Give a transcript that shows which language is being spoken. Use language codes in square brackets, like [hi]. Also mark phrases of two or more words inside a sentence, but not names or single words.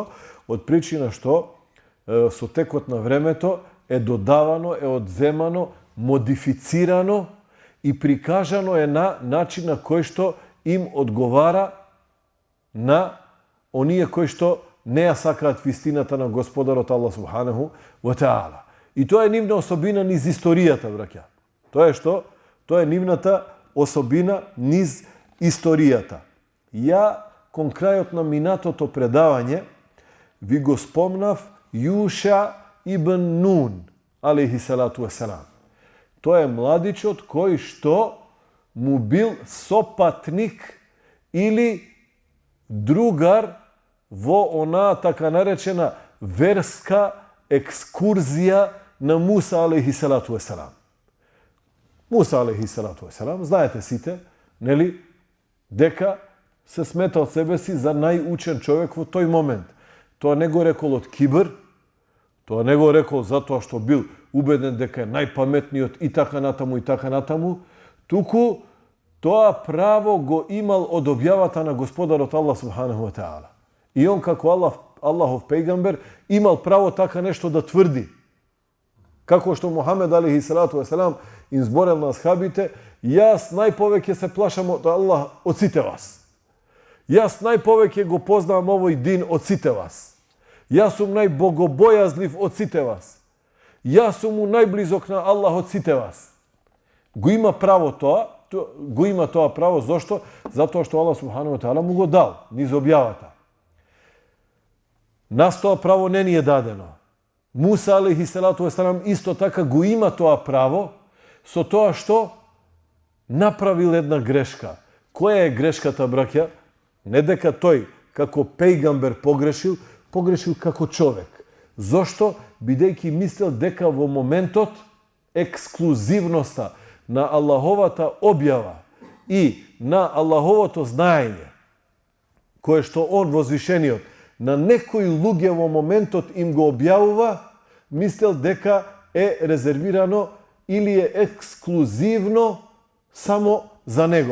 [mk] Од причина што со текот на времето е додавано, е одземано, модифицирано и прикажано е на начин на кој што им одговара на оние кои што не ја сакаат вистината на Господарот Аллах [ar] سبحانه وتعالى. [mk] И тоа е нивна особина низ историјата, браќа. Тоа е што? Тоа е нивната особина низ историјата. Ја, кон крајот на минатото предавање, ви го спомнав Јуша ибн Нун, [ar] عليه الصلاة والسلام. [mk] Тоа е младичот кој што му бил сопатник или другар во она така наречена верска екскурзија на Муса [ar] عليه الصلاة والسلام. [mk] Муса [ar] عليه الصلاة والسلام, [mk] знаете сите, нели, дека се смета од себе си за најучен човек во тој момент. Тоа не го рекол од кибр, тоа не го рекол затоа што бил убеден дека е најпаметниот и така натаму, туку тоа право го имал од објавата на Господарот Аллах [ar] سبحانه وتعالى. [mk] И он како Аллахов пејгамбер имал право така нешто да тврди. Како што Мухамед [ar] عليه الصلاة والسلام [mk] им зборел на асхабите, јас најповеќе се плашам од Аллах од сите вас. Јас најповеќе го познавам овој дин од сите вас. Јас сум најбогобојазлив од сите вас. Јас сум му најблизок на Аллах од сите вас. Го има право тоа, право, зошто? Затоа што Аллах [ar] سبحانه وتعالى [mk] му го дал низ објавата. Нас тоа право не ни е дадено. Муса [ar] عليه الصلاة والسلام [mk] исто така го има тоа право, со тоа што направил една грешка. Која е грешката, браќа? Не дека тој како пејгамбер погрешил како човек. Зошто? Бидејќи мислел дека во моментот ексклузивноста на Аллаховата објава и на Аллаховото знаење, кое што он возвишениот на некои луѓе во моментот им го објавува, мислел дека е резервирано или е ексклузивно само за него.